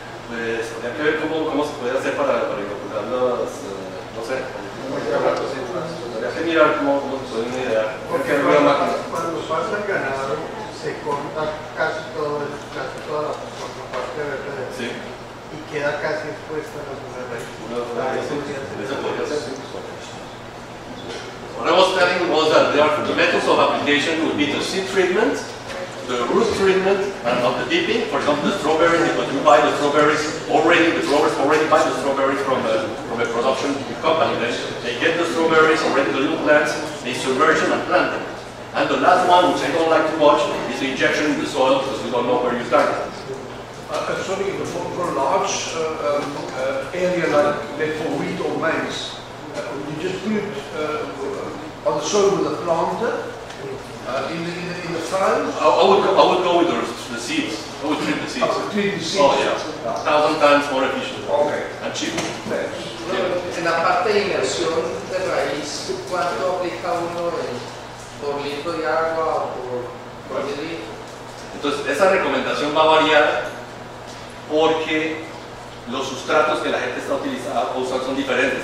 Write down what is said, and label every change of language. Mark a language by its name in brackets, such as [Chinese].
[Spanish] Pues habría que ver cómo se puede hacer para inocular las, no sé, habría que mirar cómo se pueden idear. Porque cuando pasa el ganado, se corta casi toda la parte verde del Sí. y queda casi expuesta a las raíces. Eso podría ser. [English] What I was telling was that the methods of application would be the seed treatment, the root treatment, and of the dipping. For example, the strawberries, because you buy the strawberries already, the growers already buy the strawberries from a production company. Then they get the strawberries already, the little plants, they submerge them and plant them. And the last one, which I don't like to watch, is the injection in the soil, because we don't know where you started. Sorry, for a large area like for wheat or maize, you just put it on the soil with a planter in the furrows. I would go with the seeds. I would treat the seeds. Treat the seeds. Oh yeah, 1,000 times more efficient. Okay. And cheap. Thanks. [Spanish] En la parte de inmersión de raíz, ¿cuánto aplica uno por litro de agua o por litro? Entonces, esa recomendación va a variar porque los sustratos que la gente está usando son diferentes.